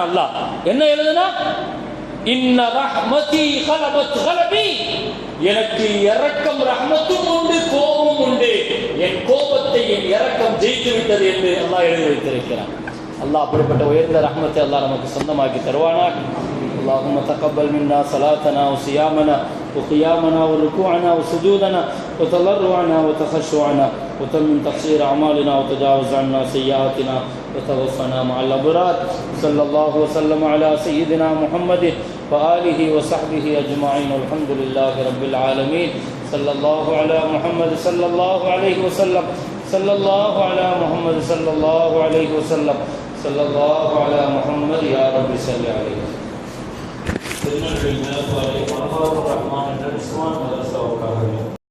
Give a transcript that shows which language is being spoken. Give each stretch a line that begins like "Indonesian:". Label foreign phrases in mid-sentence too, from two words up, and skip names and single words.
Tamil: அல்லாஹ் என்ன எழுதுனா,
Arabic: إن رحمتي غلبت غضبي,
Tamil: எனக்கு இரக்கம் ரஹ்மத்தும் உண்டு, கோபமும் உண்டு, என் கோபத்தை என் இரக்கம் ஜெயித்து விட்டது என்று அல்லாஹ் எழுதி வைத்திருக்கிறான். அல்லாஹ் அப்படிப்பட்ட உயர்ந்த ரஹ்மத்தை அல்லாஹ் நமக்கு சொந்தமாக்கி தருவானாக.
Arabic: اللهم تقبل منا صلاتنا وصيامنا وقيامنا وركوعنا وسجودنا وتضرعنا وتخشعنا وتمم تقصير أعمالنا وتجاوز عنا سيئاتنا وتوفنا مع الأبرار. صلى الله وسلم على سيدنا محمد وآله وصحبه أجمعين. الحمد لله رب العالمين. صلى الله على محمد صلى الله عليه وسلم. صلى الله على محمد صلى الله عليه وسلم. صلى الله على محمد. يا رب صل عليه.
Tamil: திருநெல்வேலியில் மனோகர் ரஹ்மான் என்ற இஸ்லாமிய மதரசாவுக்காக